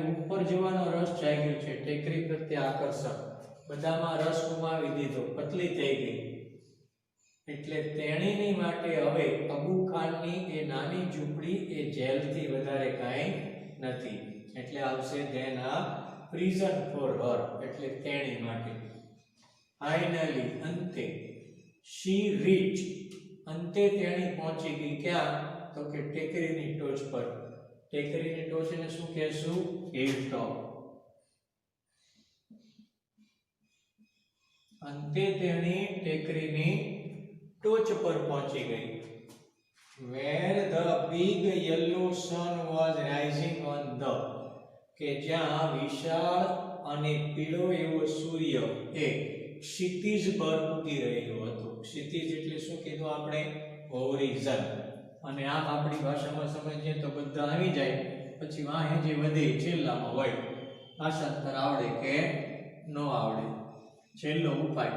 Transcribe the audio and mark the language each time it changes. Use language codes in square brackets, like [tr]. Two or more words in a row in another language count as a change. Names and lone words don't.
[gu] ઉપર જવાનો રસ જાગ્યો છે ટેકરી પ્રત્યે આકર્ષણ બધામાં રસ ગુમાવી દીધો પતલી થઈ ગઈ એટલે તેણીની માટે હવે અબુ ખાનની એ નાની ઝૂંપડી એ જેલથી વધારે કાંઈ નથી એટલે આવશે [en] then a prison for her [gu] એટલે તેણી માટે finally અંતે [en] she reached [gu] અંતે તેણી પહોંચી ગઈ ક્યાં તો કે ટેકરીની ટોચ પર ટેકરીની ટોચને શું કહેશું [en] hill top [gu] અંતે તેણી ટેકરીની ટોચ પર પહોંચી ગઈ. [en] Where the big yellow sun was rising on the, [gu] કે જ્યાં વિશાળ અને પીળો એવો સૂર્ય એ ક્ષિતિજ પર ઉગી રહ્યો હતો. ક્ષિતિજ એટલે શું કીધું આપણે? હોરિઝન. અને આમ આપણી ભાષામાં સમજીએ તો બધા આવી જાય. પછી વાહે જે વધે છેલ્લામાં હોય. ભાષાંતર આવડે કે ન આવડે, છેલ્લો ઉપાય.